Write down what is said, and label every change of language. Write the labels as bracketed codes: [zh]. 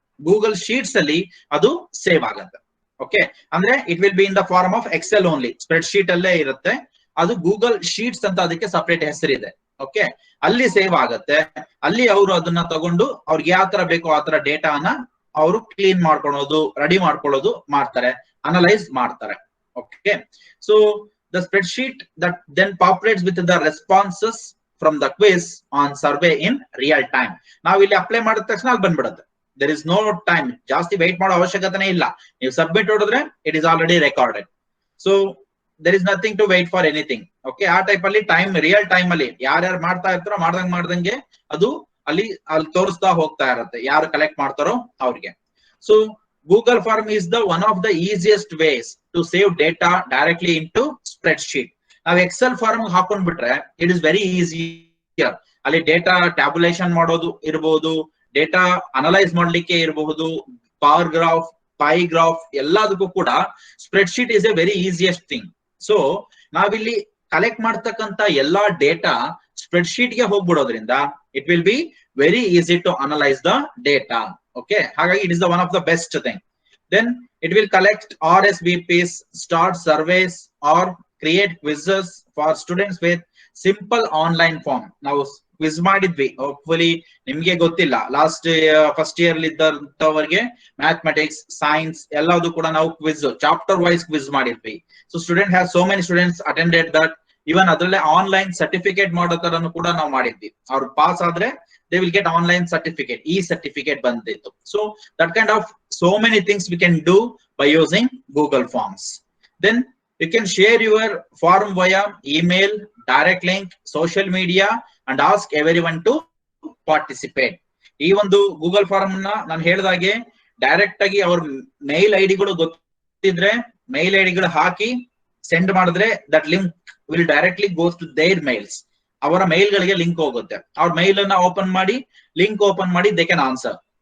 [kn] Google sheets ಅಲ್ಲಿ ಅದು save ಆಗುತ್ತೆ. ಓಕೆ, ಅಂದ್ರೆ [en] It will be in the form of Excel only. [kn] Spread sheet ಅಲ್ಲೇ ಇರುತ್ತೆ. ಅದು ಗೂಗಲ್ ಶೀಟ್ಸ್ ಅಂತ ಅದಕ್ಕೆ ಸಪರೇಟ್ ಹೆಸರಿದೆ. ಓಕೆ, ಅಲ್ಲಿ ಸೇವ್ ಆಗುತ್ತೆ. ಅಲ್ಲಿ ಅವರು ಅದನ್ನ ತಗೊಂಡು ಅವ್ರಿಗೆ ಯಾವ ತರ ಬೇಕೋ ಆ ತರ ಡೇಟಾನ ಅವರು ಕ್ಲೀನ್ ಮಾಡ್ಕೊಳ್ಳೋದು, ರೆಡಿ ಮಾಡ್ಕೊಳ್ಳೋದು ಮಾಡ್ತಾರೆ, ಅನಲೈಸ್ ಮಾಡ್ತಾರೆ. [en] Okay, so the spreadsheet that then populates with the responses from the quiz on survey in real time. [kn] ನಾವು ಇಲ್ಲಿ ಅಪ್ಲೈ ಮಾಡಿದ ತಕ್ಷಣ ಅಲ್ಲಿ ಬಂದ್ಬಿಡುತ್ತೆ. [en] there is no time, [kn] ಜಾಸ್ತಿ ವೇಟ್ ಮಾಡೋ ಅವಶ್ಯಕತೆನೇ ಇಲ್ಲ. ನೀವು ಸಬ್ಮಿಟ್ ಹೊಡೆದ್ರೆ [en] It is already recorded. So there is nothing to wait for anything. [kn] Okay, ಆ ಟೈಪ್ ಅಲ್ಲಿ ಟೈಮ್, ರಿಯಲ್ ಟೈಮ್ ಅಲ್ಲಿ ಯಾರ್ಯಾರು ಮಾಡ್ತಾ ಇರ್ತಾರೋ ಮಾಡ್ದಂಗೆ ಅದು ಅಲ್ಲಿ ತೋರಿಸ್ತಾ ಹೋಗ್ತಾ ಇರುತ್ತೆ, ಯಾರು ಕಲೆಕ್ಟ್ ಮಾಡ್ತಾರೋ ಅವ್ರಿಗೆ. [en] So Google Form is the one of the easiest ways to save data directly into spreadsheet. [kn] ನಾವು Excel form ಹಾಕೊಂಡ್ಬಿಟ್ರೆ [en] It is very easier. [kn] ಅಲ್ಲಿ ಡೇಟಾ ಟ್ಯಾಬುಲೇಷನ್ ಮಾಡೋದು ಇರಬಹುದು, ಡೇಟಾ ಅನಲೈಸ್ ಮಾಡ್ಲಿಕ್ಕೆ ಇರಬಹುದು, ಪವರ್ ಗ್ರಾಫ್, ಪೈ ಗ್ರಾಫ್ ಎಲ್ಲದಕ್ಕೂ ಕೂಡ [en] Spreadsheet is a very easiest thing. [kn] So ನಾವಿಲ್ಲಿ collect ಮಾಡ್ತಕ್ಕಂತ ಎಲ್ಲಾ ಡೇಟಾ ಸ್ಪ್ರೆಡ್ ಶೀಟ್ ಗೆ ಹೋಗ್ಬಿಡೋದ್ರಿಂದ [en] It will be very easy to analyse the data. Okay, ಹಾಗಾಗಿ it is the one of the best thing. Then it will collect RSVPs, start surveys or create quizzes for students with simple online form. [kn] ನಾವು quiz ಮಾಡಿದ್ವಿ, hopefully ನಿಮ್ಗೆ ಗೊತ್ತಿಲ್ಲ, last first year ಇದ್ದವರಿಗೆ mathematics, science ಎಲ್ಲದೂ ಕೂಡ ನಾವು quiz chapter wise quiz ಮಾಡಿದ್ವಿ. [en] So student has so many students attended that. [kn] ಇವನ್ ಅದರಲ್ಲೇ ಆನ್ಲೈನ್ ಸರ್ಟಿಫಿಕೇಟ್ ಮಾಡೋ ತರನು ಕೂಡ ನಾವು ಮಾಡಿದ್ವಿ. ಅವ್ರು ಪಾಸ್ ಆದ್ರೆ [en] they will get online certificate, e-certificate bandittu. So that kind of so many things we can do by using Google Forms. Then you can share your form via email, direct link, social media and ask everyone to participate. [kn] ಈ ಒಂದು Google form ನಾನು ಹೇಳಿದಾಗೆ direct ಆಗಿ ಅವ್ರ ಮೇಲ್ ಐಡಿಗಳು ಗೊತ್ತಿದ್ರೆ ಮೇಲ್ ಐಡಿಗಳು ಹಾಕಿ send ಮಾಡಿದ್ರೆ [en] That link will directly goes to there mails. [kn] ಅವರ ಮೇಲ್ ಗಳಿಗೆ ಲಿಂಕ್ ಹೋಗುತ್ತೆ. ಅವ್ರ ಮೇಲ್ ಅನ್ನ ಓಪನ್ ಮಾಡಿ, ಲಿಂಕ್ ಓಪನ್ ಮಾಡಿ [en] They can answer.